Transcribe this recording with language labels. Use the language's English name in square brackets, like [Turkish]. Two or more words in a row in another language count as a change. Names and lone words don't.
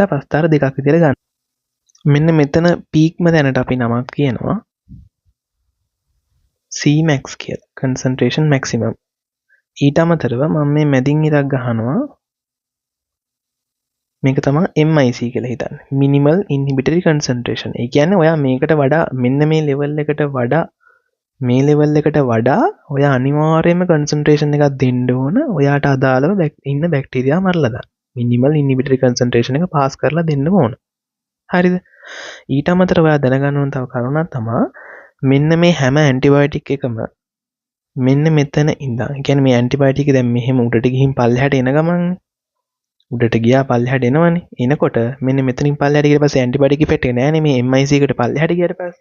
[Sinhala] ප්‍රස්තාර දෙකක් විදිහට ගන්න. මෙන්න මෙතන පීක්ම දැනට අපි නමක් කියනවා. Cmax කියලා. [English] concentration maximum. [Sinhala] ඊට අමතරව මම මේ මැදින් ඉරක් ගහනවා. මේක තමයි MIC කියලා හිතන්න. [English] minimal inhibitory concentration. [Sinhala] ඒ කියන්නේ ඔයා මේකට වඩා මෙන්න මේ level එකට වඩා ඔයා අනිවාර්යයෙන්ම concentration එකක් දෙන්න ඕන. ඔයාට අදාළව ඉන්න බැක්ටීරියා මරලා දාන්න. [English] minimal inhibitory concentration [Sinhala] එක පාස් කරලා දෙන්න ඕන. හරිද? ඊට අමතරව ඔයා දැනගන්න ඕන තව කරුණක් තමයි මෙන්න මේ හැම ඇන්ටිබයොටික් එකම මෙන්න මෙතන ඉඳන්. ඒ කියන්නේ මේ ඇන්ටිබයොටික් එක දැන් මෙහෙම උඩට ගිහින් පල්ලෙහාට එන ගමන් උඩට ගියා පල්ලෙහාට එනවනේ. එනකොට මෙන්න මෙතනින් පල්ලෙහාට ගියට පස්සේ [English] antibiotic effect [Sinhala] එක නෑනේ මේ MIC එකට පල්ලෙහාට ගියට පස්සේ.